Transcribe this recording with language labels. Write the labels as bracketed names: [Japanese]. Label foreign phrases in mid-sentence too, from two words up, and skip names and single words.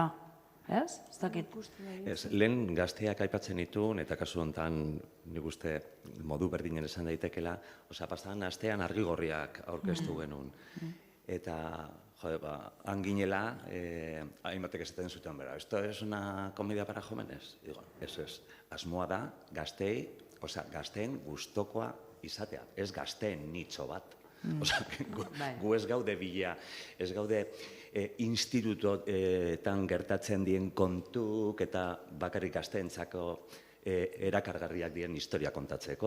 [Basque] Ez? Ez dakit. Lehen gazteak aipatzen dituen, eta kasu honetan nik uste modu berdinen esan daitekela, pasadan astean argigorriak aurkeztu genuen. Eta, han ginela, hainbatek esaten zuten bera, [Spanish] ¿esto es una comedia para jóvenes? Digo, eso es. [Basque] Asmoa da, gazteen gustokoa izatea, ez gazteen nitxo bat. Gu ez gaude bila, ez gaude institutoetan gertatzen dien kontuk eta bakarrik gazteentzako erakargarriak dien historia kontatzeko.